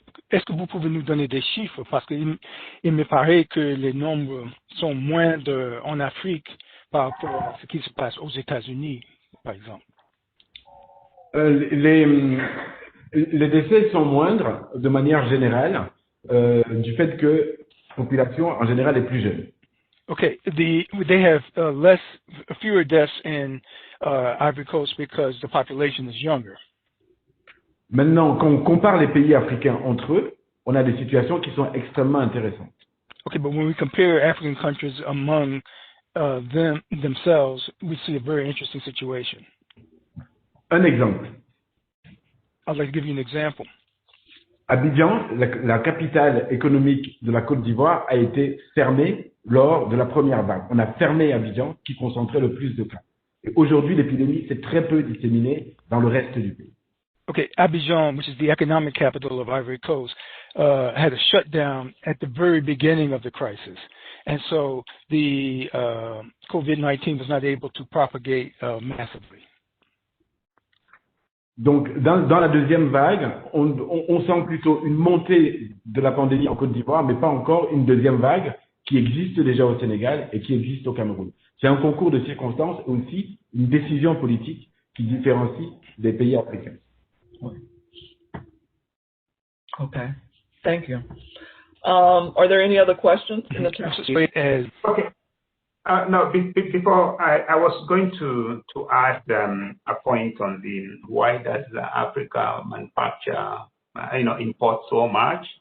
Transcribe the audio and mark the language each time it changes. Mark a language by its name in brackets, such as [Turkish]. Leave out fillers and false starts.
[French] Est-ce que vous pouvez nous donner des chiffres? Parce qu'il me paraît que les nombres sont moindres en Afrique par rapport à ce qui se passe aux États-Unis, par exemple. Les décès sont moindres de manière générale du fait que la population en général est plus jeune. [English] Okay, they have fewer deaths in Ivory Coast because the population is younger. [French] Maintenant, quand on compare les pays africains entre eux, on a des situations qui sont extrêmement intéressantes. [English] Okay, but when we compare African countries among themselves, we see a very interesting situation. [French] Un exemple. [English] I'd like to give you an example. [French] Abidjan, la capitale économique de la Côte d'Ivoire, a été fermée lors de la première vague. On a fermé Abidjan, qui concentrait le plus de cas. Et aujourd'hui, l'épidémie s'est très peu disséminée dans le reste du pays. [English] Okay, Abidjan, which is the economic capital of Ivory Coast, had a shutdown at the very beginning of the crisis. And so the COVID-19 was not able to propagate massively. [French] Donc, dans la deuxième vague, on sent plutôt une montée de la pandémie en Côte d'Ivoire, mais pas encore une deuxième vague qui existe déjà au Sénégal et qui existe au Cameroun. C'est un concours de circonstances et aussi une décision politique qui différencie des pays africains. [English] Okay, thank you. Are there any other questions in the chat? Okay. No, before I was going to add a point on why does Africa manufacture, import so much?